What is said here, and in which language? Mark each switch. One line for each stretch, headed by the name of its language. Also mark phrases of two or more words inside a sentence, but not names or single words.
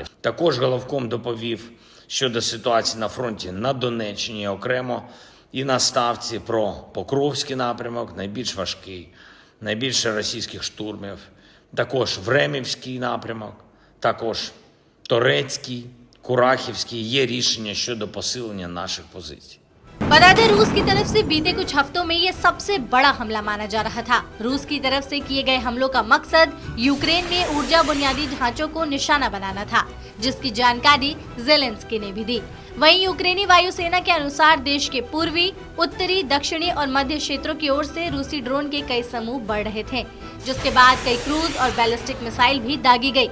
Ukrainian: Також головком доповів щодо ситуації на фронті на Донеччині окремо і на ставці про Покровський напрямок, найбільш важкий, найбільше російських штурмів, також Времівський напрямок, також Торецький, Курахівський. Є рішення щодо посилення наших позицій.
Hindi: बता दें, रूस की तरफ से बीते कुछ हफ्तों में ये सबसे बड़ा हमला माना जा रहा था। रूस की तरफ से किए गए हमलों का मकसद यूक्रेन में ऊर्जा बुनियादी ढांचों को निशाना बनाना था, जिसकी जानकारी ज़ेलेंस्की ने भी दी। वहीं यूक्रेनी वायुसेना के अनुसार देश के पूर्वी, उत्तरी, दक्षिणी और मध्य क्षेत्रों की ओर से रूसी ड्रोन के कई समूह बढ़ रहे थे, जिसके बाद कई क्रूज और बैलिस्टिक मिसाइल भी दागी गई।